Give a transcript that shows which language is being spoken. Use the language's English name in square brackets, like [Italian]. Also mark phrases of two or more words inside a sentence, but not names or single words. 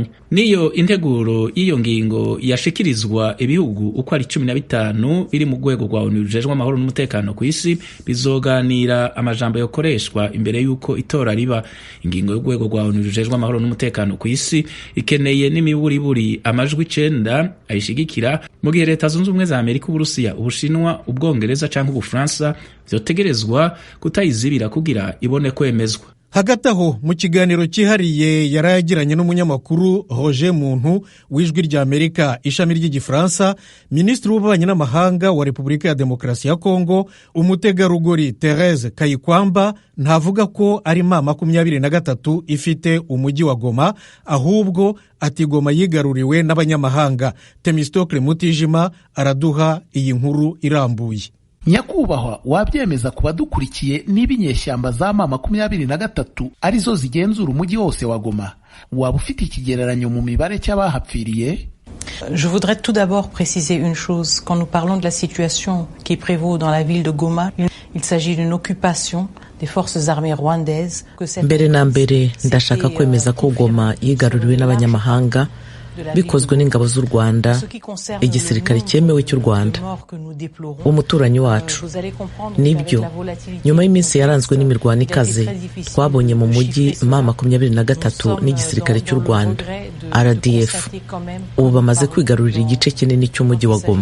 [Rundi] Niyo integuro y'iyo ngingo yashikirizwa ibihugu uko ari 15 biri mu rwego rwa ONU rujejwe amahoro n'umutekano ku isi bizoganira amajambo yokoreshwa imbere y'uko itora riba. Ingingo y'urwego rwa ONU rujejwe amahoro n'umutekano ku isi ikeneye n'imiburiburi amajwi 9 ayishigikira, mu gihe Leta Zunze Ubumwe za Amerika, Uburusiya, Ubushinwa, Ubwongereza canke Ubufaransa vyotegerezwa kutayizibira kugira ibone kwemezwa. Hagati aho mu kiganiro cyihariye yarayagiranye n'umunyamakuru Roger Muntu w'Ijwi rya Amerika ishami ry'igifaransa, Minisitiri w'Ububanyi n'Amahanga wa Repubulika ya Demokarasi ya Kongo umutegarugori Thérèse Kayikwamba ntavuga ko ari mama 23 ifite umujyi wa Goma, ahubwo ati Goma yigaruriwe n'abanyamahanga. Temistocle Mutijima araduha iyi nkuru irambuye. Nyakubahwa, wabyemeza kuba dukurikiye niba inyeshyamba za mama 23 arizo zigenzura umujyi wose wa Goma? Waba ufite ikigereranyo mu mibare cy'abahapfiriye? [French] Je voudrais tout d'abord préciser une chose. Quand nous parlons de la situation qui prévaut dans la ville de Goma, il s'agit d'une occupation des forces armées rwandaises. [Rundi] Mbere na mbere ndashaka kwemeza ko Goma yigaruriwe n'abanyamahanga bikozwe n'ingabo z'u Rwanda, igisirikare cyemewe cy'u Rwanda, umuturanyi wacu. Nibyo, nyuma y'iminsi yaranzwe n'imirwano ikaze, twabonye mu mujyi mama 23 n'igisirikare cy'u Rwanda RDF ubu bamaze kwigarurira igice kinini cy'umujyi wa Goma.